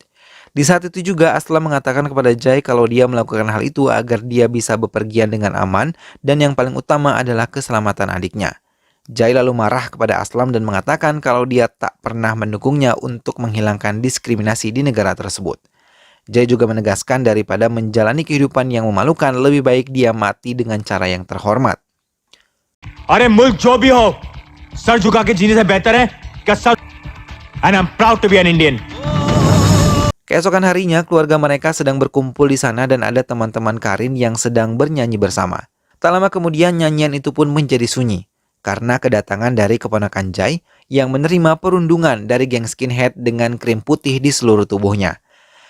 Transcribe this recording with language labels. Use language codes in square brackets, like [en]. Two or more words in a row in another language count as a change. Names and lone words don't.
[id] Di saat itu juga Aslam mengatakan kepada Jai kalau dia melakukan hal itu agar dia bisa bepergian dengan aman dan yang paling utama adalah keselamatan adiknya. Jai lalu marah kepada Aslam dan mengatakan kalau dia tak pernah mendukungnya untuk menghilangkan diskriminasi di negara tersebut. Jai juga menegaskan daripada menjalani kehidupan yang memalukan, lebih baik dia mati dengan cara yang terhormat. [hi] अरे मुल्क जो भी हो, सर झुका के जीने से बेहतर है कि सर. [en] And I'm proud to be an Indian. [id] Keesokan harinya, keluarga mereka sedang berkumpul di sana dan ada teman-teman Karin yang sedang bernyanyi bersama. Tak lama kemudian nyanyian itu pun menjadi sunyi karena kedatangan dari keponakan Jai yang menerima perundungan dari geng skinhead dengan krim putih di seluruh tubuhnya.